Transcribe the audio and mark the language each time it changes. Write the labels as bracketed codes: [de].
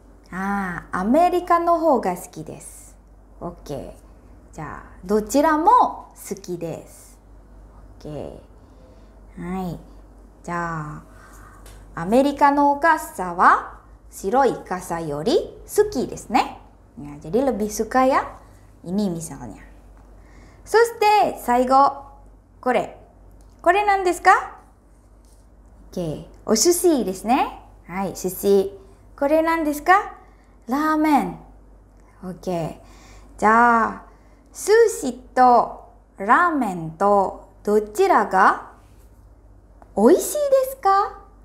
[ja] アメリカの方が好きです。 [en] OK。 [ja] じゃあ、どちらも好きです。 OK。 はい。じゃあ、アメリカの傘は白い傘より好きですね。 [id] Ya, jadi lebih suka ya ini misalnya. [ja] そして最後、これ何ですか？ OK、お寿司ですね。はい、寿司。これ何ですか？ラーメン。OK。じゃあ、寿司とラーメンとどちらが美味しいですか？